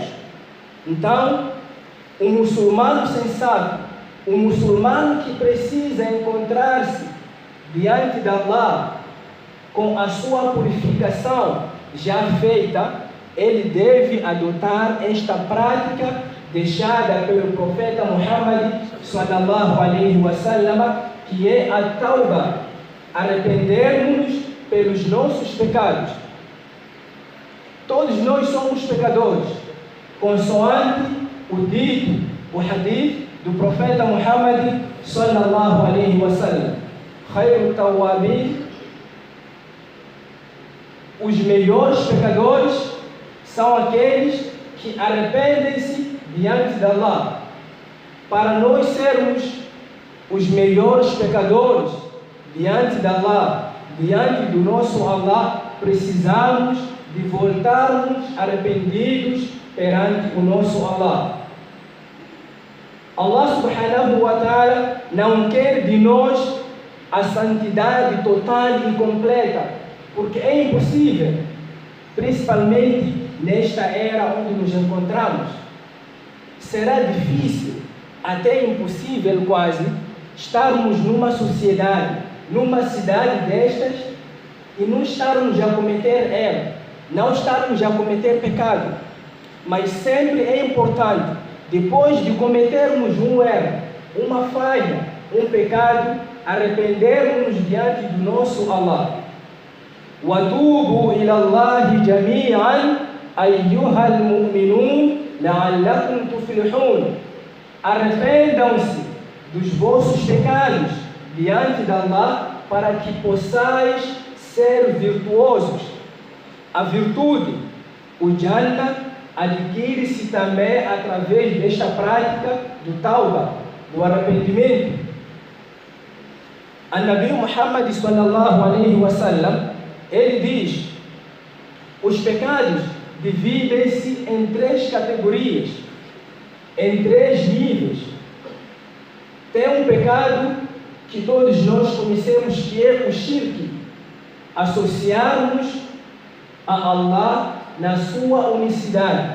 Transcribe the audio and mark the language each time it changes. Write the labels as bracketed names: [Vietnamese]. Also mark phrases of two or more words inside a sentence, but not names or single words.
[Portuguese] Então, um muçulmano sensato, um muçulmano que precisa encontrar-se diante de Allah com a sua purificação já feita, ele deve adotar esta prática deixada pelo profeta Muhammad [Arabic] صلى الله عليه وسلم, [Portuguese] que é a tauba, arrependermos-nos pelos nossos pecados. Todos nós somos pecadores, consoante o dito, o hadith do profeta Muhammad [Arabic] صلى الله عليه وسلم خير توابين, [Portuguese] os melhores pecadores são aqueles que arrependem-se diante de Allah. Para nós sermos os melhores pecadores diante de Allah, diante do nosso Allah, precisamos de voltarmos arrependidos perante o nosso Allah. Allah [Arabic] سبحانه وتعالى [Portuguese] não quer de nós a santidade total e completa, porque é impossível, principalmente nesta era onde nos encontramos. Será difícil, até impossível quase, estarmos numa sociedade, numa cidade destas, e não estarmos a cometer erro, não estarmos a cometer pecado. Mas sempre é importante, depois de cometermos um erro, uma falha, um pecado, arrependermos diante do nosso Allah. [Arabic] وَتُوبُوا إِلَى اللَّهِ جَمِيعًا أَيُّهَا الْمُؤْمِنُونَ لَعَلَّكُمْ تُفْلِحُونَ. [Portuguese] Arrependam-se dos vossos pecados diante de Allah, para que possais ser virtuosos. A virtude, o Jannah, adquire-se também através desta prática do tauba, do arrependimento. A [Arabic] نبي محمد صلى الله عليه وسلم, [Portuguese] ele diz: os pecados dividem-se em 3 categorias, em 3 níveis. Tem um pecado que todos nós conhecemos, que é o shirk, associarmos a Allah na sua unicidade.